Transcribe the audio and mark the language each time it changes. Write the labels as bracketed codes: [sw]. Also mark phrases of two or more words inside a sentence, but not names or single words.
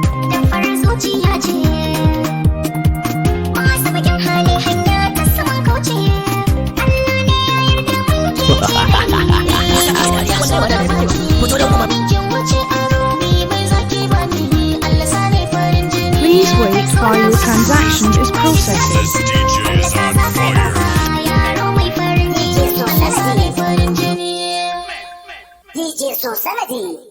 [ha] Dan farar zuciya ce. Masu bakin hali hanya ta sama kauce. Allah ne ya yarda mun ke ce da ni. Fito da kuma. Kin wuce aro, ni mai zaki ba ni. Allah sa ni farin jini. [en] Please wait while your transaction is processing. This D J is on fire. [ha] Yaro mai farin jini. Allah sa ni farin jini. D J So Sanadi.